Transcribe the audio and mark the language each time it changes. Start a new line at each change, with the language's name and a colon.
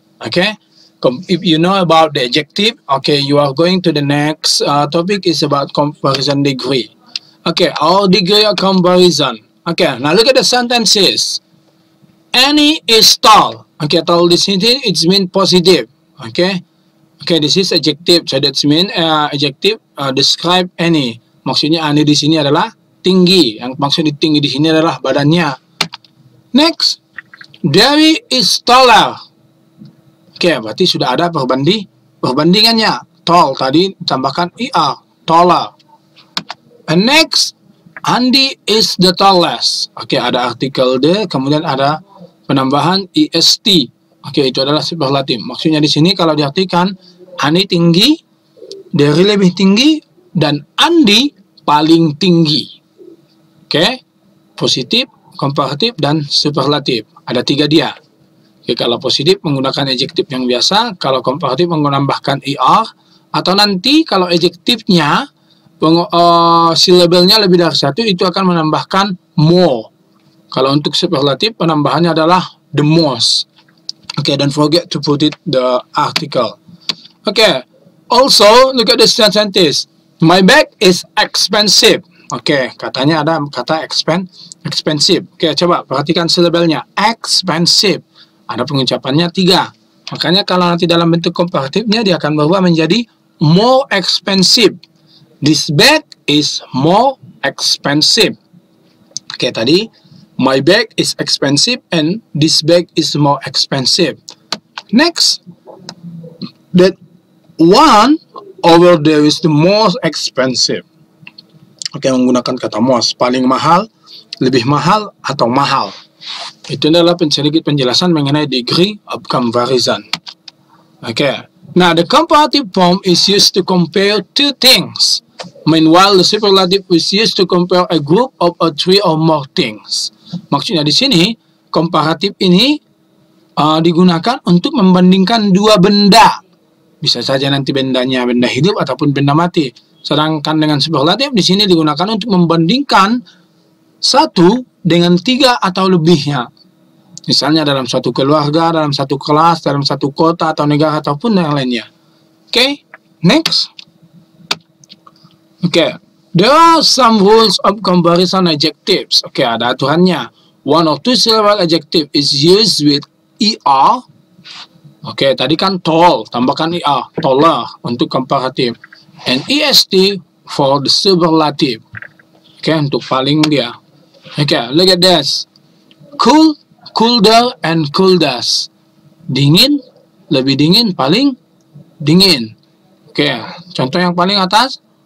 English: Okay, if you know about the adjective, okay, you are going to the next topic is about comparison degree. Okay, our degree of comparison. Okay, now look at the sentences. Annie is tall. Okay, tall
Indonesian: di sini
English: it's mean positive. Okay, okay, this is adjective. So that's mean adjective describe Annie.
Indonesian: Maksudnya Annie di sini adalah tinggi. Yang maksud tinggi di sini adalah badannya.
English: Next, Dewi is taller.
Indonesian: Oke, berarti sudah ada perbandingannya.
English: Tall
Indonesian: tadi tambahkan
English: er, taller. And next, Andy is the tallest.
Indonesian: Oke, ada artikel the, kemudian ada penambahan est. Oke, itu adalah superlatif. Maksudnya di sini kalau diartikan Andy tinggi, Dewi lebih tinggi, dan Andy paling tinggi. Oke, positif, komparatif, dan superlatif. Ada 3 dia. Oke, kalau positif menggunakan adjektif yang biasa, kalau komparatif menambahkan er, atau nanti kalau adjektifnya silabelnya lebih dari 1 itu akan menambahkan more. Kalau untuk superlatif penambahannya adalah the most.
English: Okay, don't forget to put it the article. Okay, also look at the sentence. My bag is expensive. Okay,
Indonesian: katanya ada kata
English: expensive.
Indonesian: Okay, coba perhatikan silabelnya expensive. Ada pengucapannya 3. Makanya kalau nanti dalam bentuk komparatifnya dia akan berubah menjadi more expensive.
English: This bag is more expensive. Oke,
Indonesian: tadi
English: my bag is expensive and this bag is more expensive. Next, that one over there is the most expensive.
Indonesian: Oke, menggunakan kata most, paling mahal, lebih mahal, atau mahal. Itu adalah sedikit penjelasan mengenai degree of comparison.
English: Oke, now the comparative form is used to compare 2 things. Meanwhile, the superlative is used to compare a group of 3 or more things.
Indonesian: Maksudnya di sini, komparatif ini digunakan untuk membandingkan 2 benda. Bisa saja nanti bendanya benda hidup ataupun benda mati. Sedangkan dengan superlatif di sini digunakan untuk membandingkan 1 dengan 3 atau lebihnya. Misalnya dalam suatu keluarga, dalam satu kelas, dalam satu kota atau negara ataupun yang lainnya.
English: Okay, next. Okay, there are some rules of comparison adjectives. Okay,
Indonesian: ada aturannya.
English: 1 or 2 syllable adjective is used with er.
Indonesian: Okay, tadi kan tall, tambahkan er, taller untuk komparatif.
English: And est for the superlative. Okay,
Indonesian: untuk paling dia.
English: Okay, look at this. Cool, colder, and coldest.
Indonesian: Dingin, lebih dingin, paling dingin. Okay, contoh yang paling atas.